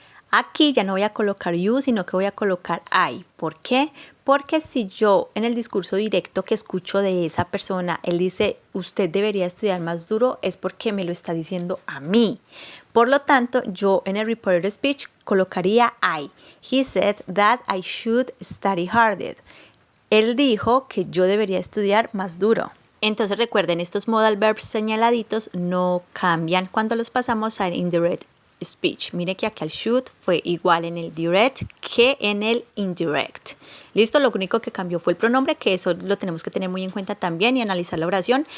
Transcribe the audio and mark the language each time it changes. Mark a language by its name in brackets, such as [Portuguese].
[Spanish] Aquí ya no voy a colocar you, sino que voy a colocar I. ¿Por qué? Porque si yo en el discurso directo que escucho de esa persona, él dice, usted debería estudiar más duro, es porque me lo está diciendo a mí. Por lo tanto, yo en el reported speech colocaría I. [English] He said that I should study harder. [Spanish] Él dijo que yo debería estudiar más duro. Entonces recuerden, estos modal verbs señaladitos no cambian cuando los pasamos al indirect speech. Mire que acá el should fue igual en el direct que en el indirect. Listo, lo único que cambió fue el pronombre, que eso lo tenemos que tener muy en cuenta también y analizar la oración.